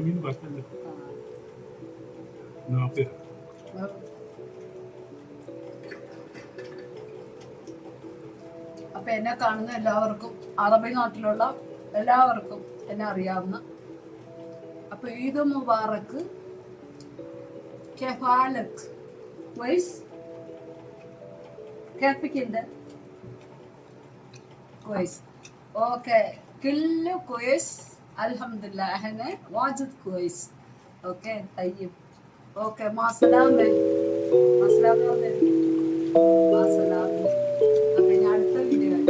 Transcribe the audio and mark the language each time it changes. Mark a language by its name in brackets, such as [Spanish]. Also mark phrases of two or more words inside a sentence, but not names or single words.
[Malayalam] അപ്പൊ എന്നെ കാണുന്ന എല്ലാവർക്കും, അറബി നാട്ടിലുള്ള എല്ലാവർക്കും എന്നെ അറിയാവുന്ന അപ്പൊ [Arabic] عيد مبارك. كيف حالك؟ كويس؟ كيفك انت؟ كويس. اوكي كله كويس الحمد لله احنا واجد كويس. اوكي طيب اوكي مع السلامة. مع السلامة. مع السلامة. [Malayalam] അപ്പൊ ഞാൻ അടുത്ത